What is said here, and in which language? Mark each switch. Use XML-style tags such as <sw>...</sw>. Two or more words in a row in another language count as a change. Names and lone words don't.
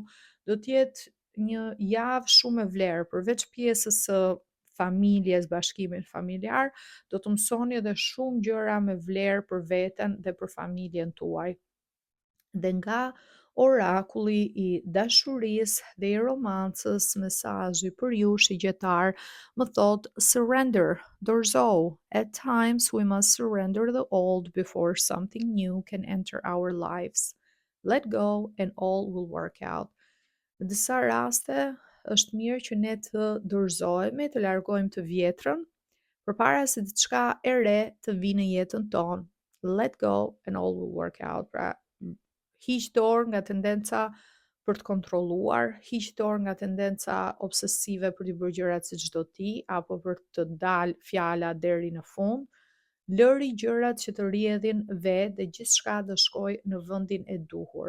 <sq>Do të jetë një javë shumë e vlerë, përveç pjesës së familjes, bashkimin familjar, do të mësoni edhe shumë gjëra me vlerë për veten dhe për familjen tuaj. Dhe nga orakulli i dashurisë dhe i romancës, mesazhi për ju shigjetar më thot surrender, dorëzohu.</sq> <en>At times we must surrender the old before something new can enter our lives. Let go and all will work out.</en> <sq>Në disa raste është mirë që ne të dorëzohemi, të largojmë të vjetrën, përpara se diçka e re të vinë në jetën tonë.</sq> <en>Let go and all will work out.</en> <sq>Pra, hiq dorë nga tendenca për të kontrolluar, hiq dorë nga tendenca obsesive për të bërë gjërat siç do ti, apo për të dalë fjala deri në fund. Lëri gjërat që të rrjedhin vetë dhe gjithçka do shkojë në vendin e duhur.</sq>